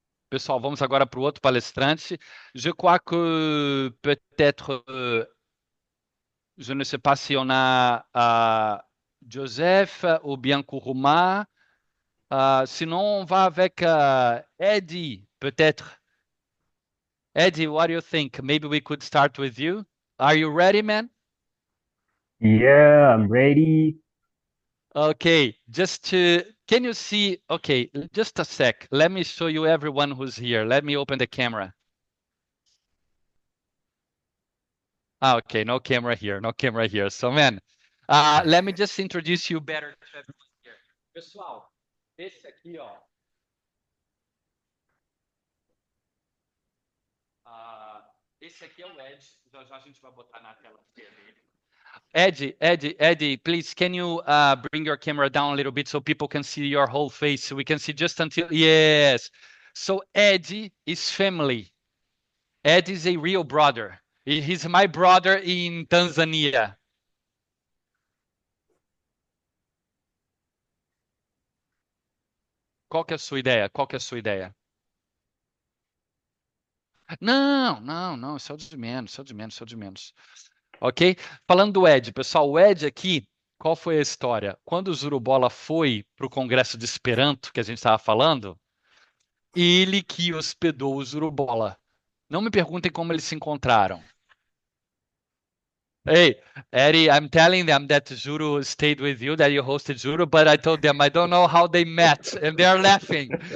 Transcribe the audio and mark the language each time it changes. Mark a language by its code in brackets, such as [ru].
[pt] Pessoal, vamos agora para o outro palestrante. [fr] Je crois que peut-être, je ne sais pas si on a Joseph ou bien Kuruma. Sinon, on va avec Eddie, peut-être. [en] Eddie, what do you think? Maybe we could start with you. Are you ready, man? Yeah, I'm ready. Okay, can you see? Okay, just a sec. Let me show you everyone who's here. Let me open the camera. Okay, no camera here. So, man, let me just introduce you better to everyone here. [pt] Pessoal, esse aqui, ó. Esse aqui é o Ed. Já já a gente vai botar na tela dele. [en] Eddie, please, can you bring your camera down a little bit so people can see your whole face? So we can see just until, yes. So Eddie is family. Ed is a real brother. He's my brother in Tanzania. [pt] Qual que é a sua ideia? Qual que é a sua ideia? Não, isso é o de menos, isso é o de menos, isso é o de menos. Ok? Falando do Ed, pessoal, o Ed aqui, qual foi a história? Quando o Zurubola foi para o Congresso de Esperanto, que a gente estava falando, ele que hospedou o Zurubola. Não me perguntem como eles se encontraram. [en] Hey, Eddie, I'm telling them that Zuru stayed with you, that you hosted Zuru, but I told them I don't know how they met, and they're laughing.